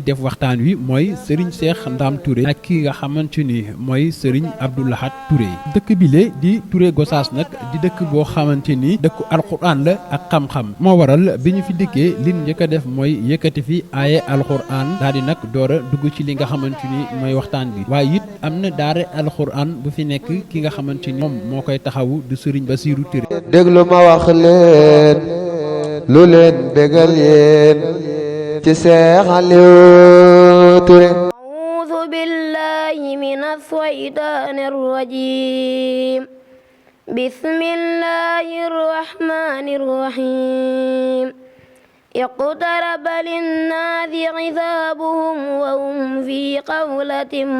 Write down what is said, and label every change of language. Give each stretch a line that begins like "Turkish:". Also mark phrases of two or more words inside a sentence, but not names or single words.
Wolof: def waxtaan wi mooy Serigne Cheikh Ndam Touré ak ki nga xamante ni mooy Serigne Abdou Lahad Touré dëkk bi le di Touré Gossas nag di dëkk boo xamante ni dëkku alxuraan la ak xam-xam moo waral bi ñu fi dikkee li ñu njëkk a def mooy yëkkati fi aaye alxuraan daal di nag door a dugg ci li nga xamante ni mooy waxtaan bi waaye it am na daara alxuraan bu fi nekk ki nga xamante ni moom moo koy taxawu du Serigne Bassirou Touré. déglu ma wax leen lu leen bégal yéen ci Cheikh Aliou Touré.
Arabic: أعوذ بالله من الشيطان الرجيم بسم الله الرحمن الرحيم اقترب للناس حسابهم وهم في غفلة